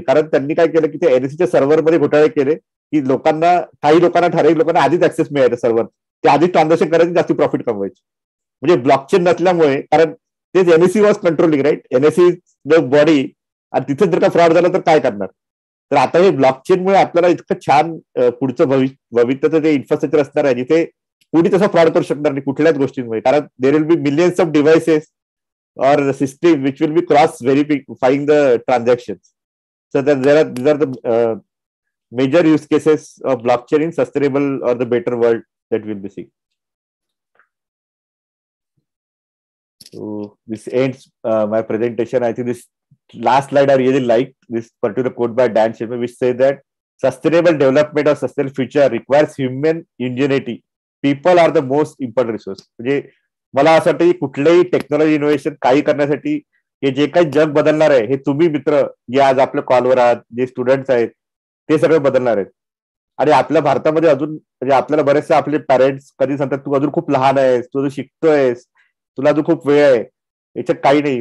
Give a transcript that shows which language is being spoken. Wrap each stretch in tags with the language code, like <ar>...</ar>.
<mr>कारण त्यांनी काय केलं की ते एनएससीच्या सर्व्हरमध्ये घोटाळे केले, की काही लोकांना ठराविक लोकांना आधीच ऍक्सेस मिळायचं सर्व्हर, ते आधीच ट्रान्झॅक्शन करायचे, जास्त प्रॉफिट कमवायचे. म्हणजे ब्लॉकचेन नसल्यामुळे, कारण तेच NSC was controlling, right. NSC body, आणि तिथे जर का फ्रॉड झाला तर काय करणार. तर आता हे ब्लॉकचेनमुळे आपल्याला इतकं छान पुढचं भविष्याचं जे इन्फ्रास्ट्रक्चर असणार आहे, जिथे कुणी तसा फ्रॉड करू शकणार नाही कुठल्याच गोष्टींमुळे.</mr> <en>कारण there will be millions of devices or the system which will be cross verifying the transactions. So that these are the major use cases of blockchain in sustainable or the better world that we'll be seeing. So this ends my presentation. I think this last slide I really liked, this particular quote by Dan Sherman, which says that sustainable development or sustainable future requires human ingenuity. People are the most important resource.</en> <mr>मला असं वाटतं की कुठलंही technology innovation काही करण्यासाठी हे जे काही जग बदलणार आहे, हे तुम्ही मित्र जे आज आपल्या कॉलवर आहात, जे स्टुडंट्स आहेत, ते सगळे बदलणार आहेत. आणि आपल्या भारतामध्ये अजून म्हणजे आपल्याला बरेचसे आपले पॅरेंट्स कधी सांगतात, तू अजून खूप लहान आहेस, तू अजून शिकतोयस, तुला अजून खूप वेळ आहे. याच्यात काही नाही.</mr>